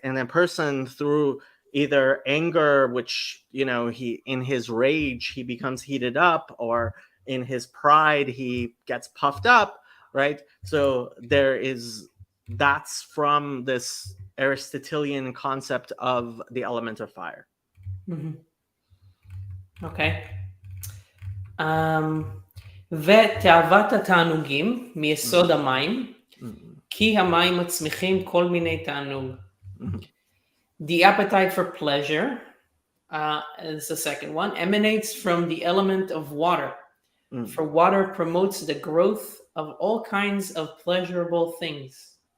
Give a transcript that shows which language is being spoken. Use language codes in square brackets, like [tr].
[en] And a person through either anger, which, you know, he in his rage he becomes heated up, or in his pride he gets puffed up, right? So that's from this Aristotelian concept of the element of fire. Okay. [he] ותאוות התענוגים מיסוד המים, כי המים מצמיחים כל מיני תענוג. [en] The appetite for pleasure is the second one, emanates from the element of water. For water promotes the growth of all kinds of pleasurable things.